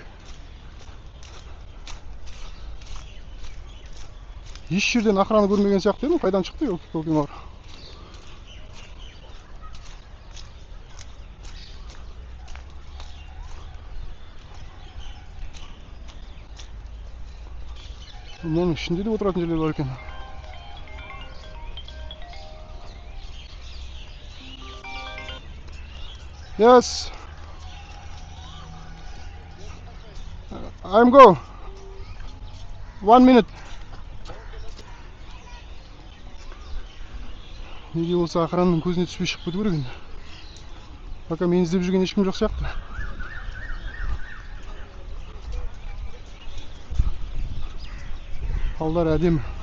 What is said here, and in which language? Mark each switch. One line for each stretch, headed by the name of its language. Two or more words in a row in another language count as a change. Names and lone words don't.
Kazakh: Еш жерден охрана көрмеген сияқты едім, қайдан шықты көкемар. Мұның ішінде де отыратын жерлер бар екен.
English: Yes. I'm go. 1 minute.
Kazakh: Неге болса охрананың көзіне түспей шығып кету керек енді. Пока мені іздеп жүрген ешкім жоқ сияқты. Талдар әдемі.